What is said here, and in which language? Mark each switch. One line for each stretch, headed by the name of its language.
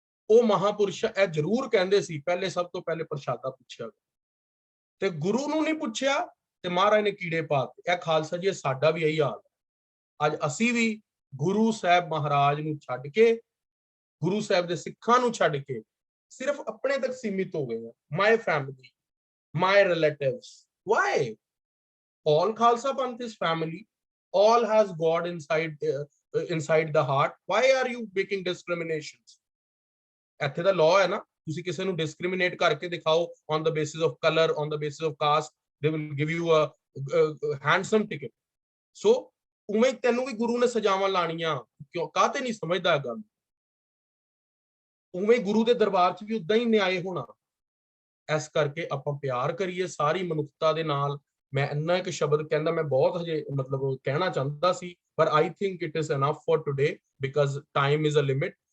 Punjabi: ਉਹ ਮਹਾਪੁਰਸ਼ ਇਹ ਜ਼ਰੂਰ ਕਹਿੰਦੇ ਸੀ, ਪਹਿਲੇ ਸਭ ਤੋਂ ਪਹਿਲੇ ਪ੍ਰਸ਼ਾਦਾ ਪੁੱਛਿਆ, ਤੇ ਗੁਰੂ ਨੂੰ ਨਹੀਂ ਪੁੱਛਿਆ ਤੇ ਮਹਾਰਾਜ ਨੇ ਕੀੜੇ ਪਾਤੇ। ਇਹ ਖਾਲਸਾ ਜੀ ਸਾਡਾ ਵੀ ਇਹੀ ਹਾਲ ਹੈ। ਅੱਜ ਅਸੀਂ ਵੀ ਗੁਰੂ ਸਾਹਿਬ ਮਹਾਰਾਜ ਨੂੰ ਛੱਡ ਕੇ, ਗੁਰੂ ਸਾਹਿਬ ਦੇ ਸਿੱਖਾਂ ਨੂੰ ਛੱਡ ਕੇ ਸਿਰਫ ਆਪਣੇ ਤੱਕ ਸੀਮਿਤ ਹੋ ਗਏ ਹਾਂ।
English: My family, my relatives. Why? all Khalsa Panth is family, all has God inside the heart. Why are you making discriminations?
Punjabi: ਇੱਥੇ ਦਾ law ਹੈ ਨਾ, ਤੁਸੀਂ ਕਿਸੇ ਨੂੰ discriminate ਕਰਕੇ ਦਿਖਾਓ
English: on the basis of color, on the basis of caste, they will give you a handsome ticket.
Punjabi: So ਉਵੇਂ ਤੈਨੂੰ ਵੀ ਗੁਰੂ ਨੇ ਸਜ਼ਾਵਾਂ ਲਾਣੀਆਂ, ਕਿਉਂ ਕਾਹਤੇ ਨਹੀਂ ਸਮਝਦਾ ਗੱਲ? ਉਵੇਂ ਗੁਰੂ ਦੇ ਦਰਬਾਰ 'ਚ ਵੀ ਉਦਾਂ ਹੀ ਨਿਆਏ ਹੋਣਾ। ਇਸ ਕਰਕੇ ਆਪਾਂ ਪਿਆਰ ਕਰੀਏ ਸਾਰੀ ਮਨੁੱਖਤਾ ਦੇ ਨਾਲ। ਮੈਂ ਇੰਨਾ ਇੱਕ ਸ਼ਬਦ ਕਹਿੰਦਾ, ਮੈਂ ਬਹੁਤ ਹਜੇ ਮਤਲਬ ਕਹਿਣਾ ਚਾਹੁੰਦਾ ਸੀ, ਪਰ
English: I think it is enough for today because time is a limit.